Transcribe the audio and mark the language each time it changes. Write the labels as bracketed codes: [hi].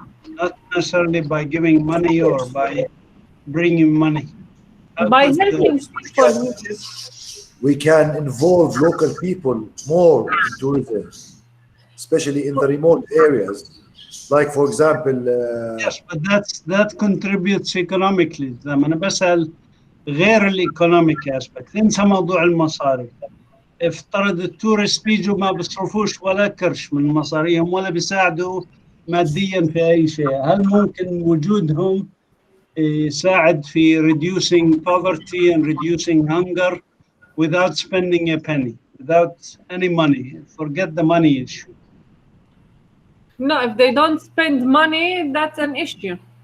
[en] Not necessarily by giving money or by bringing money. By helping people. We can involve local people more in tourism, especially in the remote areas. Like, for example, yes, but that contributes economically. [ar] أنا بسأل غير الايكونوميك aspect. انسى موضوع المصاري. افترض التورست بيجوا ما بيصرفوش ولا كرش من مصاريهم ولا بيساعدوا ماديا في اي شيء. هل ممكن وجودهم يساعد في [en] reducing poverty and reducing hunger without spending a penny, without any money? Forget the money issue. No, if they don't spend money, that's an issue.